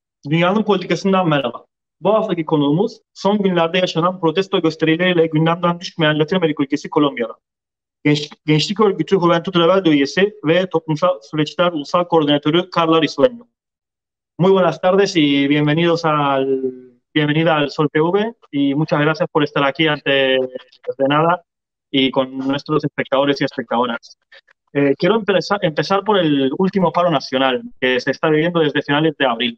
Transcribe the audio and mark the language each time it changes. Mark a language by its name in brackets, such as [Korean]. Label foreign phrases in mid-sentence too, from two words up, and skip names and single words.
[Turkish] Dünyanın politikasından merhaba. Bu haftaki konuğumuz son günlerde yaşanan protesto gösterileriyle gündemden düşmeyen Latin Amerika ülkesi Kolombiya'da. Gençlik Örgütü Juventud Rebelde üyesi ve Toplumsal Süreçler Ulusal Koordinatörü Carla Risueño. [Spanish] Muy buenas tardes y bienvenida al Sol TV y muchas gracias por estar aquí antes de nada y con nuestros espectadores y espectadoras. Quiero empezar por el último paro nacional que se está viviendo desde finales de abril.